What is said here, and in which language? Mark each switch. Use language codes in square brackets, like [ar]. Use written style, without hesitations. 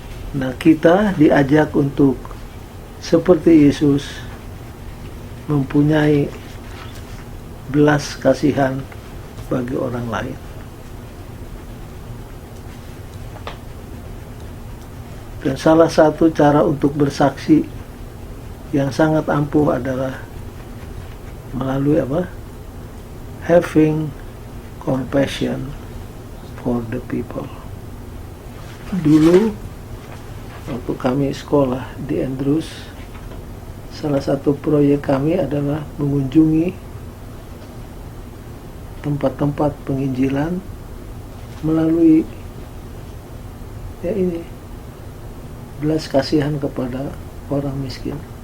[id] Nah, kita diajak untuk seperti Yesus mempunyai belas kasihan bagi orang lain. Dan salah satu cara untuk bersaksi yang sangat ampuh adalah melalui apa? [en] having compassion for the people. [id] Dulu waktu kami sekolah di Andrews, salah satu proyek kami adalah mengunjungi tempat-tempat penginjilan melalui belas kasihan kepada orang miskin.